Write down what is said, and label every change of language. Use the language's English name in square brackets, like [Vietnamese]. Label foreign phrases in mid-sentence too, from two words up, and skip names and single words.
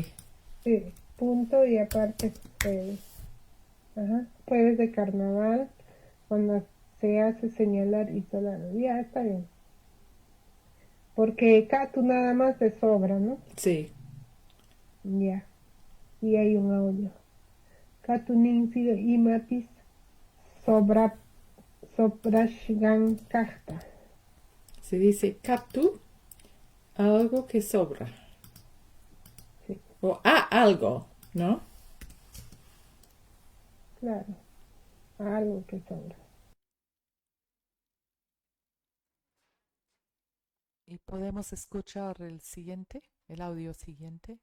[Spanish] sí, punto y aparte jueves. Ajá. Jueves de carnaval, cuando se hace señalar y solar. Ya, está bien. Porque Catu nada más de sobra, ¿no? Sí. Ya. Y hay un audio. [Quechua] Catu ninsido imapis sobra sobrashgan kahta. [Spanish] Se dice katu, algo que sobra. Sí, O algo, ¿no? claro. Algo que sobra. Y podemos escuchar el audio siguiente.